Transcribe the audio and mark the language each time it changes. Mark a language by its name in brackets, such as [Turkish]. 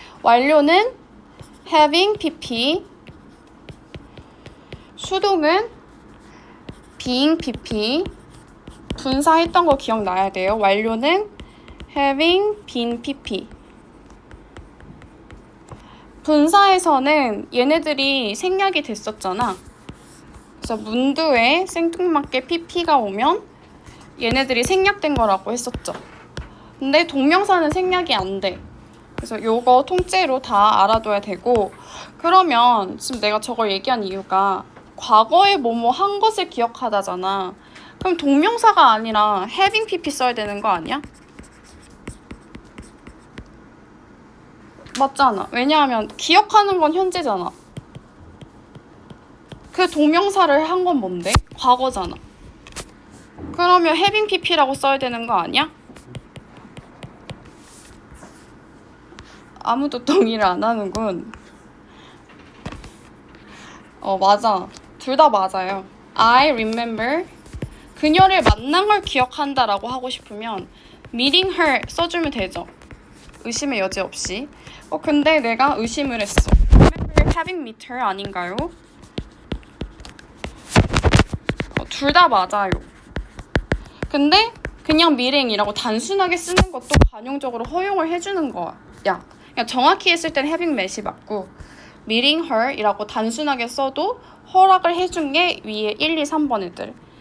[Korean] 완료는 having PP, 수동은 being PP, 분사했던 거 기억나야 돼요. 완료는 having been PP. 분사에서는 얘네들이 생략이 됐었잖아. 그래서 문두에 생뚱맞게 PP가 오면 얘네들이 생략된 거라고 했었죠. 근데 동명사는 생략이 안 돼. 그래서 요거 통째로 다 알아둬야 되고, 그러면 지금 내가 저걸 얘기한 이유가 과거에 뭐뭐 한 것을 기억하다잖아. 그럼 동명사가 아니라 having pp 써야 되는 거 아니야? 맞잖아. 왜냐하면 기억하는 건 현재잖아. 그 동명사를 한 건 뭔데? 과거잖아. 그러면 having pp라고 써야 되는 거 아니야? 아무도 동의를 안 하는군. 맞아. 둘 다 맞아요. [English] I remember. [Korean] 그녀를 만난 걸 기억한다라고 하고 싶으면 [English] meeting her [Korean] 써주면 되죠. 의심의 여지 없이. 근데 내가 의심을 했어. [English] Remember having met her [Korean] 아닌가요? 둘 다 맞아요. 근데 그냥 meeting이라고 단순하게 쓰는 것도 관용적으로 허용을 해주는 거야. 그냥 정확히 했을 땐 having met이 맞고 [English] meeting her [Korean] 이라고 단순하게 써도 허락을 해준 게 위에 1, 2, 3번 애들.